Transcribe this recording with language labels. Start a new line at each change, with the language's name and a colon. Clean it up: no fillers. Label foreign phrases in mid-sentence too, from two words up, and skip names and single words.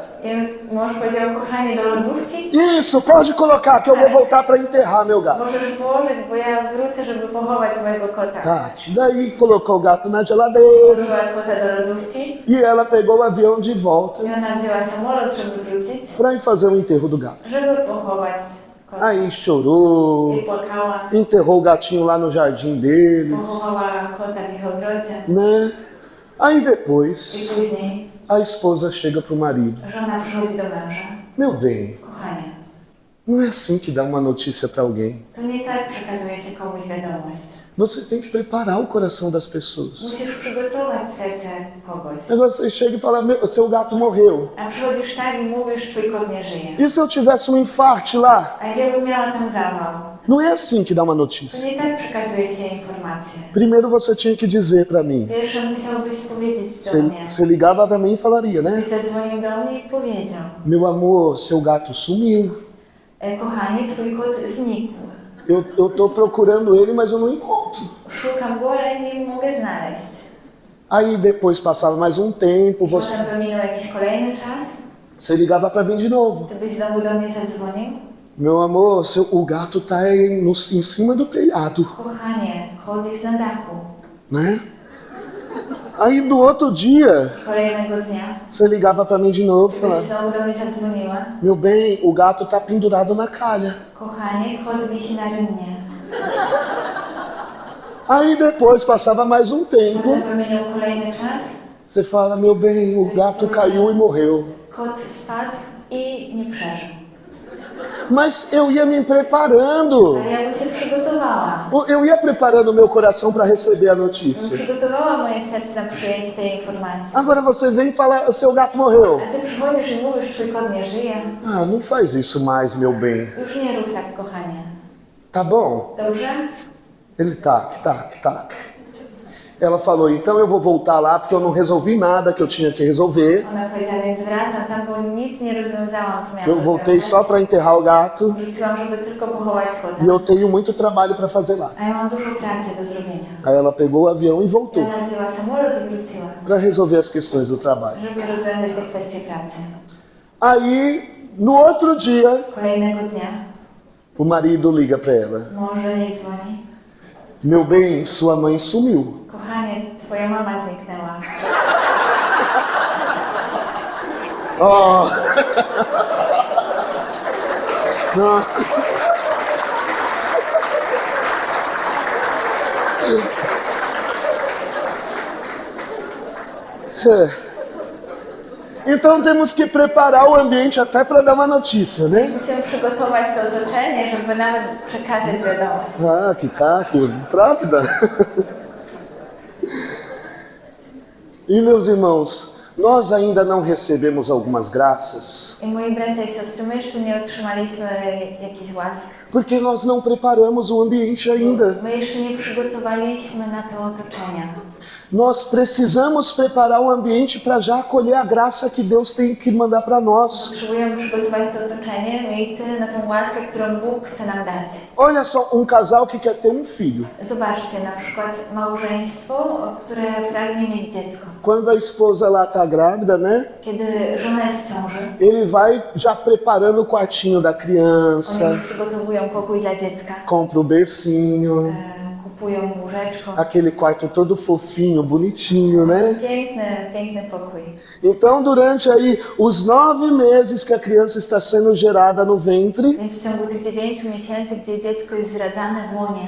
Polish: I mąż powiedział: kochanie, do lodówki?
Portuguese: Isso, pode colocar que eu vou voltar para enterrar meu gato.
Polish: Możesz położyć, bo ja wrócę, żeby pochować mojego kota.
Portuguese: Tati, daí colocou o gato na geladeira
Polish: Położyła kota do lodówki
Portuguese: e ela pegou o avião de volta
Polish: i ona wzięła samolot, żeby wrócić,
Portuguese: para ir fazer o enterro do gato.
Polish: żeby pochować kota.
Portuguese: Aí chorou,
Polish: I płakała,
Portuguese: enterrou o gatinho lá no jardim deles,
Polish: pochowała kota w ich ogrodzie.
Portuguese: né? Aí
Polish: I
Portuguese: depois
Polish: później
Portuguese: a esposa chega pro marido:
Polish: żona przychodzi do męża.
Portuguese: meu bem,
Polish: Kochanie,
Portuguese: não é assim que dá uma notícia para alguém.
Polish: to nie tak przekazuje się komuś wiadomość.
Portuguese: Você tem que preparar o coração das pessoas.
Polish: Musisz przygotować serce kogoś.
Portuguese: Aí você chega e fala: meu, seu gato morreu.
Polish: A przychodzisz tak i mówisz, twój kot nie żyje.
Portuguese: E se eu tivesse um infarte lá?
Polish: A jak ja bym miała tam zawał,
Portuguese: Não é assim que dá uma
Polish: to
Portuguese: notícia.
Polish: nie tak przekazuje się informacje.
Portuguese: Primeiro você tinha que dizer para mim.
Polish: Pierwsze musiałbyś powiedzieć do mnie.
Portuguese: Você ligava para mim e falaria, né?
Polish: Byś zadzwonił do mnie i powiedział:
Portuguese: Meu amor, seu gato sumiu.
Polish: kochanie, twój kot znikł.
Portuguese: Eu tô procurando ele, mas eu não encontro.
Polish: Szukam go, ale nie mogę znaleźć.
Portuguese: Aí depois passava mais um tempo,
Polish: Potem pominął jakiś kolejny czas.
Portuguese: você ligava para mim de novo.
Polish: Ty byś znowu do mnie zadzwonił.
Portuguese: Meu amor, o gato tá em cima do telhado,
Polish: Kochanie, kot jest na dachu.
Portuguese: né? Aí do outro dia,
Polish: Kolejnego dnia
Portuguese: você ligava para mim de novo,
Polish: byś
Portuguese: falando:
Polish: znowu do mnie zadzwoniła.
Portuguese: meu bem, o gato tá pendurado na calha.
Polish: Kochanie, kot wisi na rynnie.
Portuguese: Aí depois passava mais um tempo.
Polish: Potem wymieniał kolejny czas.
Portuguese: Você fala, meu bem, o gato caiu e morreu.
Polish: Kot spadł i nie przeżył.
Portuguese: Mas eu ia me preparando.
Polish: Ale ja bym się przygotowała.
Portuguese: Eu ia preparando o meu coração para receber a notícia.
Polish: Przygotowała moje serce na przyjęcie tej informacji.
Portuguese: Agora você vem e fala, seu gato morreu.
Polish: A ty przychodzisz i mówisz, twój kot nie żyje.
Portuguese: Ah, não faz isso mais, meu bem.
Polish: Już nie rób tak, kochanie.
Portuguese: Tá bom?
Polish: Dobrze?
Portuguese: Ele tak. Ela falou, então eu vou voltar lá porque eu não resolvi nada que eu tinha que resolver.
Polish: Ona powiedziała, więc wracam tam, bo nic nie rozwiązałam, co miałam
Portuguese: Eu voltei
Polish: rozwiązać.
Portuguese: só para enterrar o gato
Polish: Wróciłam, żeby tylko pochować kota.
Portuguese: e eu tenho muito trabalho para fazer lá.
Polish: A ja mam dużo pracy do zrobienia.
Portuguese: Aí ela pegou o avião e voltou
Polish: Ona wzięła samolot i wróciła,
Portuguese: para resolver as questões do trabalho.
Polish: żeby rozwiązać te kwestie pracy.
Portuguese: Aí, no outro dia,
Polish: Kolejnego dnia
Portuguese: o marido liga para ela.
Polish: mąż do niej dzwoni.
Portuguese: Meu bem, sua mãe sumiu.
Polish: Kochanie, twoja mama zniknęła. Oh.
Portuguese: Não. Então temos que preparar o ambiente até para dar uma notícia, né?
Polish: Musimy przygotować to otoczenie, żeby nawet przekazać wiadomość.
Portuguese: Ah, que taco, rápida. E meus irmãos, nós ainda não recebemos algumas graças,
Polish: I moi bracia i siostry, my jeszcze nie otrzymaliśmy jakichś łask.
Portuguese: porque nós não preparamos o ambiente ainda.
Polish: My jeszcze nie przygotowaliśmy na to otoczenia.
Portuguese: Nós precisamos preparar o ambiente para já acolher a graça que Deus tem que mandar para nós.
Polish: Potrzebujemy przygotować to otoczenie, miejsce na tą łaskę, którą Bóg chce nam dać.
Portuguese: Olha só, um casal que quer ter um filho.
Polish: Zobaczcie, na przykład małżeństwo, które pragnie mieć dziecko.
Portuguese: Quando a esposa lá está grávida, né?
Polish: Kiedy żona jest w ciąży,
Portuguese: Ele vai já preparando o quartinho da
Polish: oni
Portuguese: criança,
Polish: już przygotowują pokój dla dziecka,
Portuguese: compra o bercinho,
Polish: kupują łóżeczko.
Portuguese: aquele quarto todo fofinho, bonitinho, né?
Polish: Piękny pokój.
Portuguese: Então, durante aí os 9 meses que a criança está sendo gerada no ventre,
Polish: Więc w ciągu tych 9 miesięcy, gdzie dziecko jest zradzane w łonie,